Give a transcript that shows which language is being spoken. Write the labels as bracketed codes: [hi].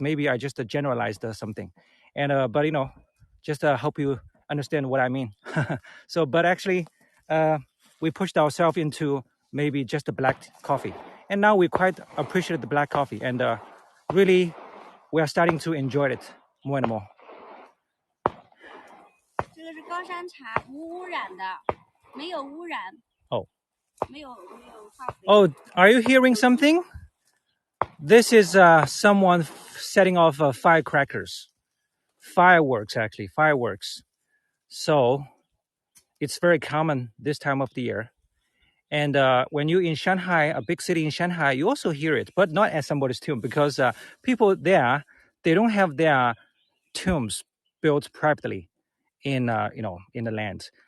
[en] Maybe I just generalized something. And, but, just help you understand what I mean. But actually, we pushed ourselves into maybe just a black coffee. And now we quite appreciate the black coffee. And really, we are starting to enjoy it more and more. [zh] 这个是高山茶，无污染的，没有污染。 [en] Oh. [zh] 没有化肥。 [en] Oh, are you hearing something? This is someone setting off firecrackers. Fireworks, actually, fireworks. So it's very common this time of the year. And when you're in Shanghai, a big city in Shanghai, you also hear it, but not at somebody's tomb because people there, they don't have their tombs built privately in the land.